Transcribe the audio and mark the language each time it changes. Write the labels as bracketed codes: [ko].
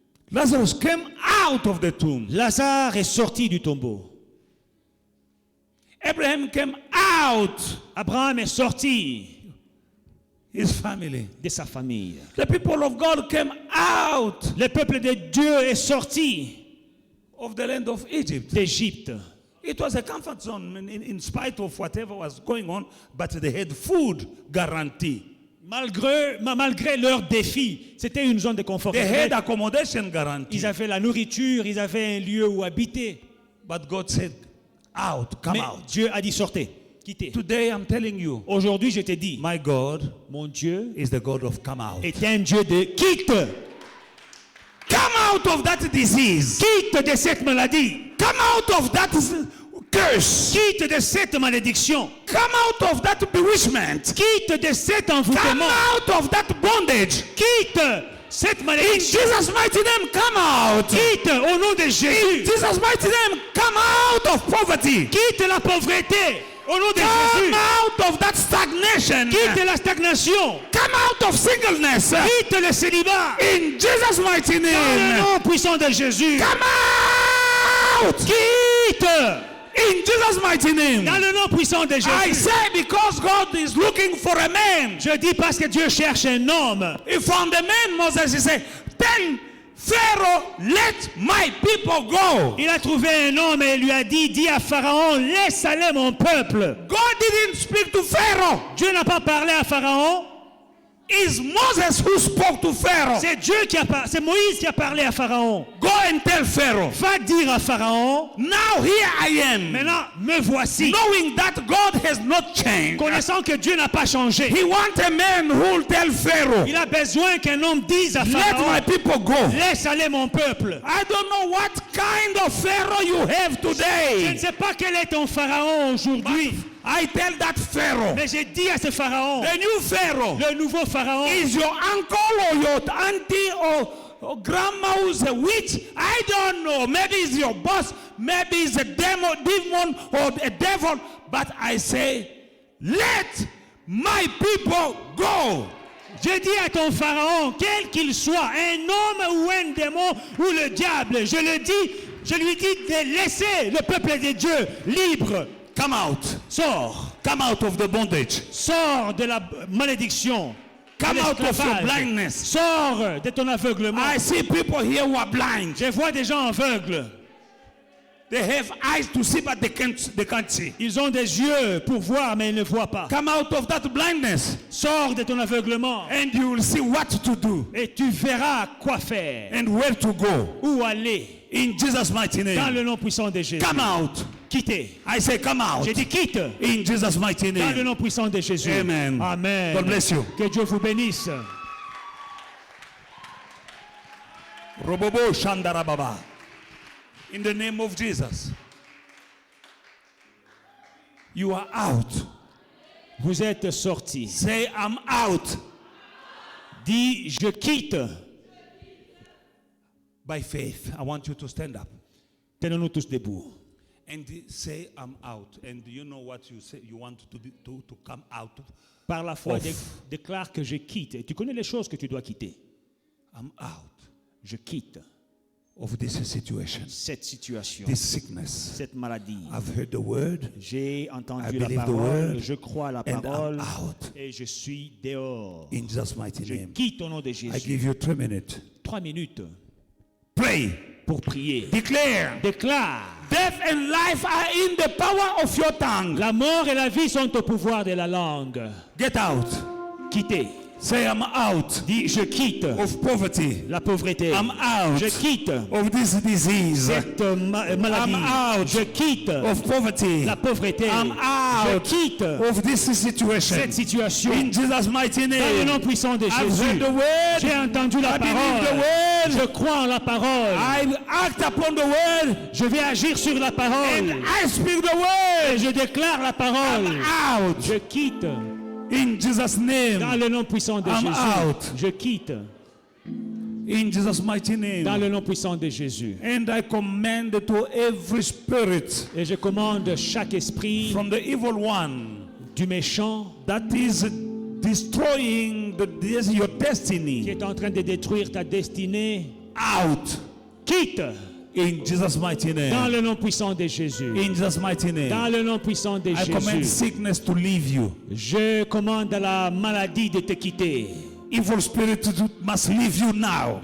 [en] Lazarus came out of the tomb. [fr] Lazare est sorti du tombeau. [en] Abraham came out, [fr] Abraham est sorti [en] his family. [fr] de sa famille. [en] The people of God came out [fr] Le peuple de Dieu est sorti [en] of the land of Egypt. [fr] d'Égypte. [en] It was a comfort zone in spite of whatever was going on, but they had food guarantee. [fr] Malgré leurs défis, c'était une zone de confort. [en] They had accommodation guarantee. [fr] Ils avaient la nourriture, ils avaient un lieu où habiter. [en] But God said, out, come [fr] Mais [en] out. [fr] Dieu a dit sortez, quittez. [en] Today I'm telling you, [fr] Aujourd'hui, je te dis, [en] my God [fr] mon Dieu [en] is the God of come out. [fr] est un Dieu de quitte. [en] Come out of that disease. [fr] Quitte de cette maladie. [en] Come out of that curse. [fr] Quitte de cette malédiction. [en] Come out of that bewitchment. [fr] Quitte de cet [en] Come [fr] envoûtement. [en] out of that bondage. [fr] Quitte cette [en] In [fr] malédiction. [en] Jesus' mighty name, come out. [fr] Quitte au nom de [en] In [fr] Jésus. [en] Jesus' mighty name, come out of poverty. [fr] Quitte la pauvreté au nom de [en] Come [fr] Jésus. [en] out of that stagnation. [fr] Quitte la stagnation. [en] Come out of singleness. [fr] Quitte le célibat. [en] In Jesus' mighty [fr] Dans le [en] name, [fr] nom puissant de Jésus. [en] come out. [fr] Quitte. [en] In Jesus' mighty name. [fr] Dans le nom puissant de [en] I [fr] Jésus. [en] say because God is looking for a man. [fr] Je dis parce que Dieu cherche un homme. [en] He found a man, Moses, he said, tell Pharaoh, let my people go. [fr] Il a trouvé un homme et lui a dit, dis à Pharaon, laisse aller mon peuple. [en] God didn't speak to Pharaoh. [fr] Dieu n'a pas parlé à Pharaon. [en] It's Moses who spoke to Pharaoh. [fr] C'est c'est Moïse qui a parlé à Pharaon. [en] Go and tell Pharaoh. [fr] Va dire à Pharaon, [en] Now here I am. [fr] maintenant me voici. [en] Knowing that God has not changed. [fr] Connaissant que Dieu n'a pas changé. [en] He wants a man who will tell Pharaoh, [fr] Il a besoin qu'un homme dise à [en] let [fr] Pharaon, [en] my people go. [fr] laisse aller mon peuple. [en] I don't know what kind of Pharaoh you have [fr] Je ne [en] today. [fr] sais pas quel est ton Pharaon aujourd'hui. [en] I tell that Pharaoh, [fr] Mais j'ai dit à ce Pharaon, [en] the new Pharaoh [fr] le nouveau Pharaon, [en] is your uncle or your auntie or grandma who's a witch. I don't know. Maybe it's your boss. Maybe it's a demon or a devil. But I say, let my people go. [fr] je dis à ton Pharaon, quel qu'il soit, un homme ou un démon ou le diable, je lui dis de laisser le peuple de Dieu libre. [en] Come out. [fr] Sors. [en] Come out of the bondage. [fr] Sors de la malédiction. [en] Come [fr] de [en] out of your [fr] l'esclavage. [en] blindness. [fr] Sors de ton aveuglement. [en] I see people here who are blind. [fr] Je vois des gens aveugles. [en] They have eyes to see, but they can't see. [fr] Ils ont des yeux pour voir, mais ils ne voient pas. [en] Come out of that blindness, [fr] Sors de ton aveuglement. [en] and you will see what to do [fr] Et tu verras quoi faire. [en] and where to go. [fr] Où aller. [en] In Jesus' mighty [fr] Dans [en] name. [fr] le nom puissant de Jésus. [en] Come out. [fr] Quittez. [en] I say come out. [fr] J'ai dit quitte. [en] In Jesus' mighty [fr] Dans le [en] name. [fr] nom puissant de Jésus. [en] Amen. [fr] Amen. [en] God bless you. [fr] Que Dieu vous bénisse. Robobo Shandarababa. [en] In the name of Jesus. You are out. [fr] Vous êtes sortis. [en] Say I'm out. [fr] Dis, je quitte. [en] By faith. I want you to stand up. [fr] Tenons-nous tous debout. [en] And say I'm out. And you know what you say you want to come out of? [fr] Par la foi, [en] Off. [fr] déclare que je quitte. Et tu connais les choses que tu dois quitter. [en] I'm out [fr] Je quitte [en] of this situation. [fr] cette situation, [en] This sickness. [fr] cette maladie. [en] I've heard the word. [fr] J'ai [en] I [fr] entendu la [en] believe the [fr] parole, [en] word, [fr] je crois à la [en] and [fr] parole [en] I'm out. [fr] et je suis dehors. [en] In Jesus' mighty [fr] Je [en] name. [fr] quitte au nom de [en] I [fr] Jésus. [en] give you 3 minutes. [fr] 3 minutes. [en] Pray. [fr] pour prier. [en] Declare, [fr] Déclare, [en] death and life are in the power of your tongue. [fr] la mort et la vie sont au pouvoir de la langue. [en] Get out. [fr] Quittez. [en] Say, I'm out [fr] Dis, je quitte [en] of poverty. [fr] la pauvreté. [en] I'm out [fr] Je quitte [en] of this disease. [fr] cette maladie. [en] I'm out [fr] Je quitte [en] of poverty. [fr] la pauvreté. [en] I'm [fr] Je [en] out [fr] quitte [en] of this situation. [fr] cette situation. [en] In Jesus' mighty [fr] Dans le [en] name. [fr] nom puissant de [en] I've [fr] Jésus. [en] heard the word. [fr] J'ai entendu la [en] I believe the [fr] parole. [en] word. [fr] Je crois en la parole. [en] I act upon the word. [fr] Je vais agir sur la [en] And [fr] parole. [en] I speak the word. [fr] Et je déclare la parole. [en] I'm out. [fr] Je quitte [en] In Jesus' name. [fr] dans le nom puissant de [en] I'm [fr] Jésus. [en] out. [fr] Je quitte [en] In Jesus' mighty name. [fr] dans le nom puissant de Jésus. [en] And I command to every spirit [fr] Et je commande chaque esprit [en] from the evil one [fr] du méchant [en] that is destroying your [fr] qui [en] destiny [fr] est en train de détruire ta destinée. [en] out. [fr] Quitte [en] In Jesus' mighty [fr] dans [en] name. [fr] le nom puissant de Jésus. [en] In Jesus' mighty [fr] Dans [en] name. [fr] le nom puissant de [en] I command [fr] Jésus. [en] sickness to leave you. [fr] Je commande à la maladie de te quitter. [en] Evil spirit must leave you now.